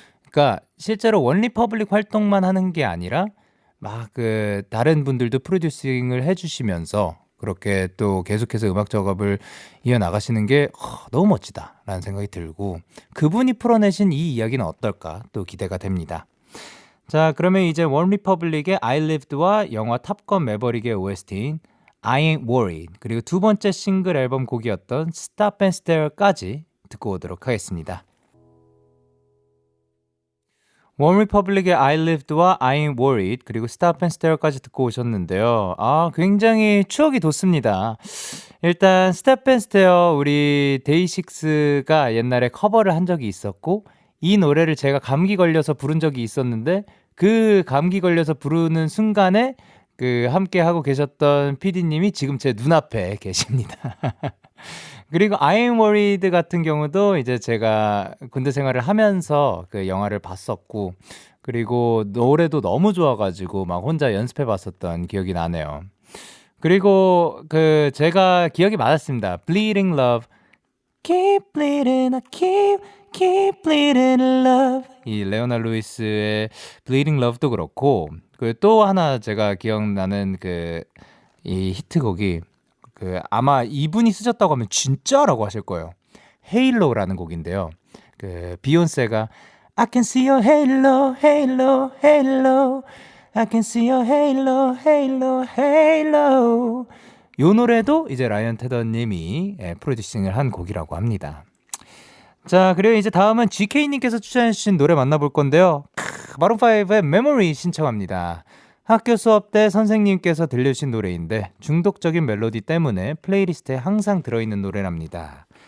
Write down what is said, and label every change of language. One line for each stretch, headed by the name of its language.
Korean: 그러니까 실제로 원 리퍼블릭 활동만 하는 게 아니라 막 그 다른 분들도 프로듀싱을 해주시면서 그렇게 또 계속해서 음악 작업을 이어나가시는 게 너무 멋지다라는 생각이 들고 그분이 풀어내신 이 이야기는 어떨까 또 기대가 됩니다. 자, 그러면 이제 원 리퍼블릭의 I Lived와 영화 탑건 매버릭의 OST인 I Ain't Worried 그리고 두 번째 싱글 앨범 곡이었던 Stop and Stare까지 듣고 오도록 하겠습니다. 원 리퍼블릭의 I Lived와 I Ain't Worried 그리고 Stop and Stare까지 듣고 오셨는데요. 굉장히 추억이 돋습니다. 일단 Stop and Stare 우리 데이식스가 옛날에 커버를 한 적이 있었고 이 노래를 제가 감기 걸려서 부른 적이 있었는데 그 감기 걸려서 부르는 순간에 그 함께 하고 계셨던 PD님이 지금 제 눈앞에 계십니다. 그리고 I Ain't Worried 같은 경우도 이제 제가 군대 생활을 하면서 그 영화를 봤었고 그리고 노래도 너무 좋아가지고 막 혼자 연습해 봤었던 기억이 나네요. 그리고 그 제가 기억이 맞았습니다.
English: Bleeding Love Keep bleeding, I keep bleeding love
Korean: 이 레오나 루이스의 Bleeding Love도 그렇고 그 또 하나 제가 기억나는 이 히트곡이 아마 이분이 쓰셨다고 하면 진짜라고 하실 거예요. 헤일로라는 곡인데요.
English: 비욘세가 I can see your halo, halo, halo. I can see your halo, halo, halo.
Korean: 요 노래도 이제 라이언 테더님이 프로듀싱을 한 곡이라고 합니다. 자, 그리고 이제 다음은 GK님께서 추천해주신 노래 만나볼 건데요. 마룬5의 메모리 신청합니다. 학교 수업 때 선생님께서 들려주신 노래인데 중독적인 멜로디 때문에 플레이리스트에 항상 들어있는 노래랍니다.